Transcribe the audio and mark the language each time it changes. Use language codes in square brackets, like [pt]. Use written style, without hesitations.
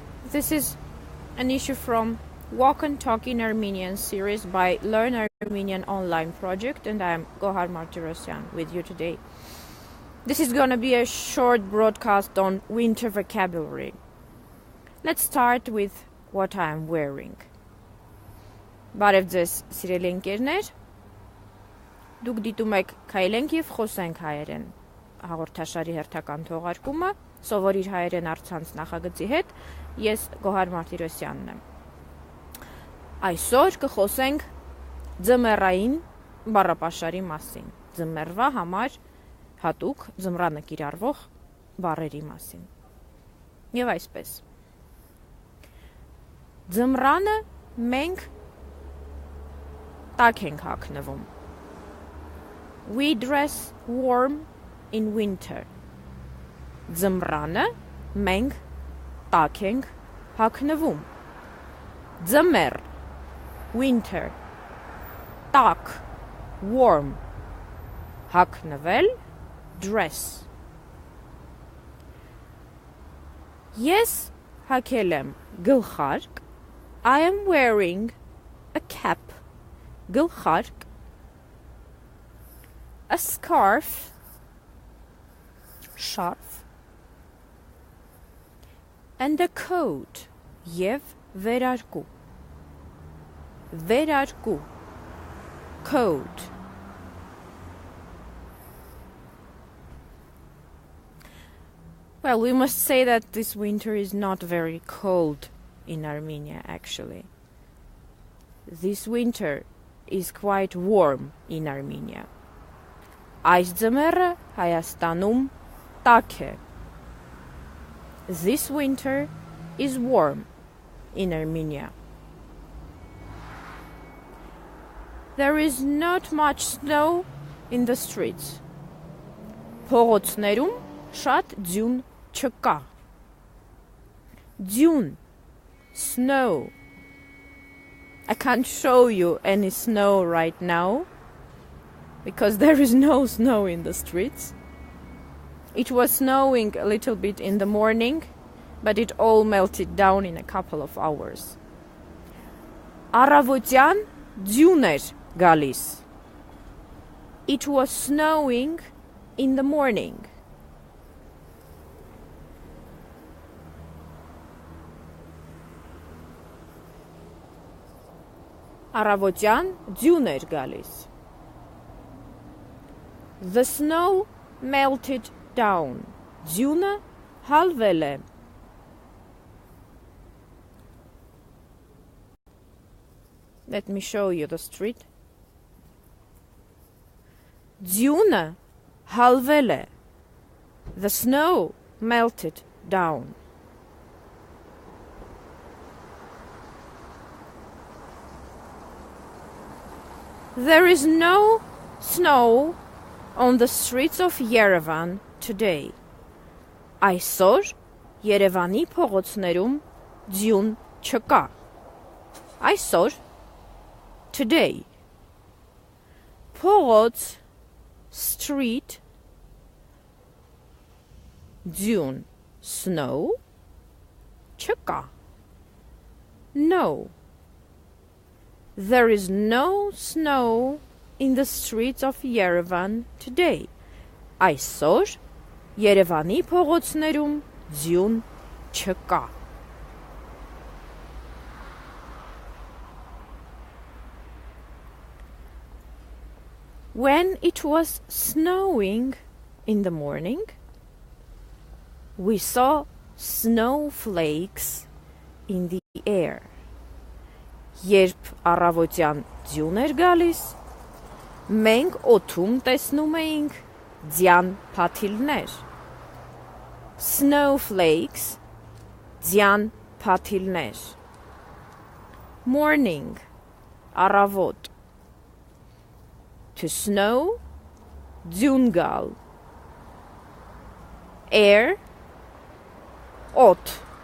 [en] This is an issue from Walk and Talk in Armenian series by Learn Armenian Online Project, and I am Gohar Martirosyan with you today. This is going to be a short broadcast on winter vocabulary. Let's start with what I am wearing. [hy] Բարև ձեզ, սիրելի ընկերներ։ Դուք դիտում եք «Քայլենք և խոսենք հայերեն» հաղորդաշարի հերթական թողարկումը, սովորիր հայերեն առցանց նախագծի հետ, ես Գոհար Մարտիրոսյանն եմ։ Այսօր կխոսենք ձմեռային բառապաշարի մասին, ձմեռվա համար հատուկ ձմռանը կիրառվող բառերի մասին։ Եվ այսպես։ Ձմռանը մենք տաք ենք հագնվում։ [en] We dress warm in winter. [hy] Ձմռանը մենք տաք ենք հագնվում։ Ձմեռ winter. Տաք warm. Հագնվել dress. Ես հագել եմ գլխարկ. [en] I am wearing a cap. [hy] Գլխարկ. [en] A scarf. Scarf. And a coat. [hy] Եվ վերարկու. Վերարկու. [en] Coat. Well, we must say that this winter is not very cold in Armenia, actually. This winter is quite warm in Armenia. [hy] Այս ձմեռը Հայաստանում տաք է. [en] This winter is warm in Armenia. There is not much snow in the streets. [hy] Փողոցներում շատ ձյուն չկա. Ձյուն, snow. [en] I can't show you any snow right now because there is no snow in the streets. It was snowing a little bit in the morning, but it all melted down in a couple of hours. [hy] Առավոտյան ձյուն էր գալիս. [en] It was snowing in the morning. [hy] Առավոտյան ձյուն էր գալիս. [en] The snow melted down. [hy] Ձյունը հալվել է. [en] Let me show you the street. [hy] Ձյունը հալվել է. [en] The snow melted down. There is no snow on the streets of Yerevan today. [hy] Այսօր Երևանի փողոցներում ձյուն չկա. Այսօր today. Փողոց street ձյուն snow չկա. [en] No. There is no snow in the streets of Yerevan today. [hy] Այսօր Երևանի փողոցներում ձյուն չկա. [en] When it was snowing in the morning, we saw snowflakes in the air. [hy] Երբ առավոտյան ձյուն էր գալիս, մենք օդում տեսնում էինք ձյան փաթիլներ. Snowflakes, ձյան փաթիլներ. [en] Morning, առավոտ. To snow, [hy] ձյուն գալ. [en] Air, օդ.